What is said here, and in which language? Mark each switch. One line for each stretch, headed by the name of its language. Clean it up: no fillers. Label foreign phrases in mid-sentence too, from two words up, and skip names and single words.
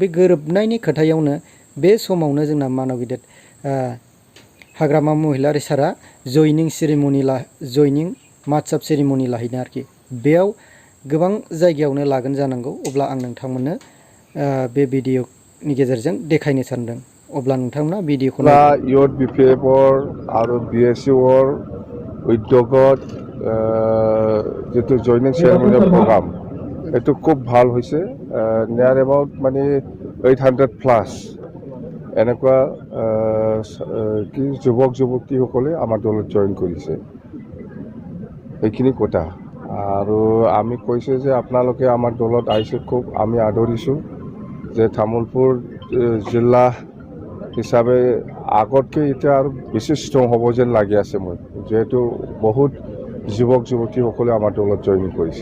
Bodo: बे गोरोबनायनि खोथायावनो बे समावनो जोंना मानव गेदेर हाग्रामा महिलारि सारा जयनिं मात्साब सेरिमनि लाहैनो आरोखि बेयाव गोबां जायगायावनो लागोन जानांगौ। अब्ला आं नोंथांमोननो बे भिडिअनि गेजेरजों देखायनो सानदों। अब्ला नोंथांमोना भिडिअखौ इउथ बिपिएफर आरो बिएसइउर उद्योगत जितु जयनिं सेरेमनियल प्रग्राम
Assamese: এটু খুব ভাল হৈছে।
English: near about
Assamese: মানে 800+ এনেকুৱা কি যুৱক যুৱতীসকলে আমাৰ দলত জইন কৰিছে। এইখিনি কথা আৰু আমি কৈছে যে আপোনালোকে আমাৰ দলত আহিছে খুব আমি আদৰিছোঁ যে তামুলপুৰ জিলা হিচাপে আগতকৈ এতিয়া আৰু বেছি ষ্ট্ৰং হ'ব যেন লাগি আছে মই, যিহেতু বহুত যুৱক যুৱতীসকলে আমাৰ দলত জইন কৰিছে।